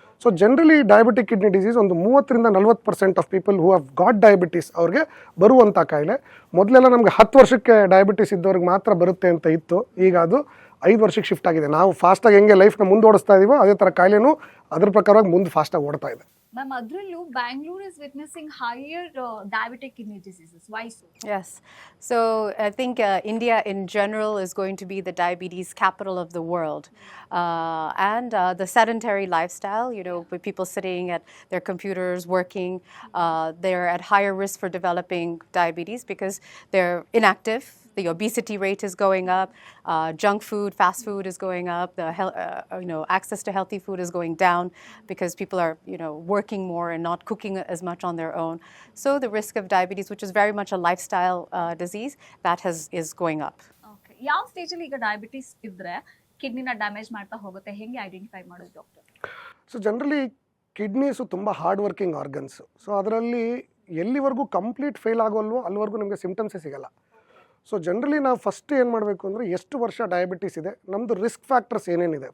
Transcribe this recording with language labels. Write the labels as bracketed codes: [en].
[en] so generally diabetic kidney disease [kn] ಒಂದು [en] 30-40% of people who have got diabetes [kn] ಅವ್ರಿಗೆ ಬರುವಂಥ ಕಾಯಿಲೆ. ಮೊದಲೆಲ್ಲ ನಮಗೆ 10 ವರ್ಷಕ್ಕೆ ಡಯಾಬಿಟಿಸ್ ಇದ್ದವ್ರಿಗೆ ಮಾತ್ರ ಬರುತ್ತೆ ಅಂತ ಇತ್ತು. ಈಗ ಅದು 5 ವರ್ಷಕ್ಕೆ ಶಿಫ್ಟ್ ಆಗಿದೆ. ನಾವು ಫಾಸ್ಟಾಗಿ ಹೆಂಗೆ ಲೈಫ್ನ ಮುಂದೆ ಓಡಿಸ್ತಾ ಇದೀವೋ ಅದೇ ಥರ ಕಾಯಿಲೆನೂ ಅದ್ರ ಪ್ರಕಾರವಾಗಿ ಮುಂದೆ ಫಾಸ್ಟಾಗಿ ಓಡ್ತಾ ಇದೆ. [en] ma'am, [kn] ಅದರಲ್ಲೂ [en] Bangalore is witnessing higher diabetic kidney diseases. Why so? Yes. So I think India in general is going to be the diabetes capital of the world. And the sedentary lifestyle, with people sitting at their computers working, they're at higher risk for developing diabetes because they're inactive. The obesity rate is going up. Junk food, fast food is going up. The access to healthy food is going down because people are working more and not cooking as much on their own. So the risk of diabetes, which is very much a lifestyle disease, that is going up. [kn] Okay, ಯಾವ stage ಅಲ್ಲಿ ಈಗ diabetes ಇದ್ರೆ ಕಿಡ್ನಿನ damage ಮಾಡ್ತಾ ಹೋಗುತ್ತೆ, ಹೆಂಗೆ identify ಮಾಡೋದು doctor? So generally ಕಿಡ್ನೀಸು ತುಂಬ hard working organs. So ಅದರಲ್ಲಿ ಎಲ್ಲಿವರೆಗೂ ಕಂಪ್ಲೀಟ್ ಫೇಲ್ ಆಗೋಲ್ವೋ ಅಲ್ಲಿವರೆಗೂ ನಮಗೆ ಸಿಮ್ಟಮ್ಸೇ ಸಿಗಲ್ಲ. ಸೊ ಜನರಲಿ ನಾವು ಫಸ್ಟ್ ಏನು ಮಾಡಬೇಕು ಅಂದರೆ, ಎಷ್ಟು ವರ್ಷ ಡಯಾಬಿಟಿಸ್ ಇದೆ, ನಮ್ಮದು ರಿಸ್ಕ್ ಫ್ಯಾಕ್ಟರ್ಸ್ ಏನೇನಿದೆ.